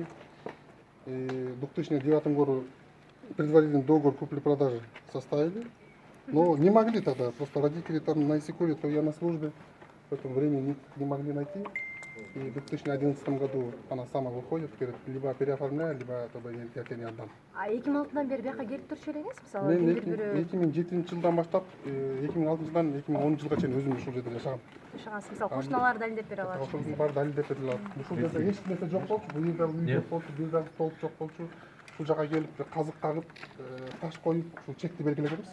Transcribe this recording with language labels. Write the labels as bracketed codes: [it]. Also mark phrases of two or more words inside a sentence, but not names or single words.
[ru] И в 2009 году предварительный договор купли-продажи составили. Но не могли тогда, просто родители там на Исикуле, то я на службе, в это время не могли найти. И в 2011 году она сама выходит, говорит, либо переоформляй, либо я тебе не отдам. [ky] А 2006-дан бери бияка келип турчу элеңиз? Мисалы, Мен кимдир бирөө 2007 жылдан баштап 2006 жылдан 2010 жылга чейин өзүм ушул жерде жашагам. жашагансыз. Мисалы, кошуналар далилдеп бере алат. Ошонун баары далилдеп бериле алат. Ушул жерде эч нерсе жок болчу, бул жерде үй жок болчу, бул жерде стол жок болчу. Ушул жака келип казык кагып, таш коюп, ушул чекти белгилегенбиз.